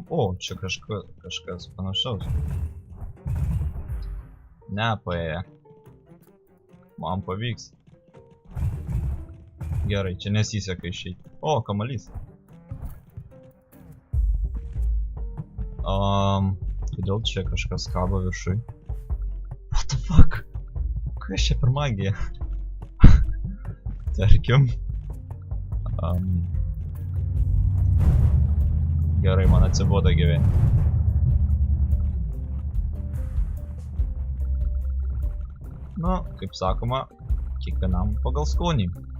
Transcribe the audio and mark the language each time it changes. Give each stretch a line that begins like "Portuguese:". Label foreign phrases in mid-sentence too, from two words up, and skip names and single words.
Lithuanian: O, čia kažkas panašaus. Nepaėję. Man pavyks. Gerai, čia nesiseka išeiti. O, kamalys. Kodėl čia kažkas kabo viršui?
English: What the fuck?
Lithuanian: Kas čia per magija? Tarkim. Gerai, man atsibodo gyventi. Nu, kaip sakoma, kiekvienam pagal skonį.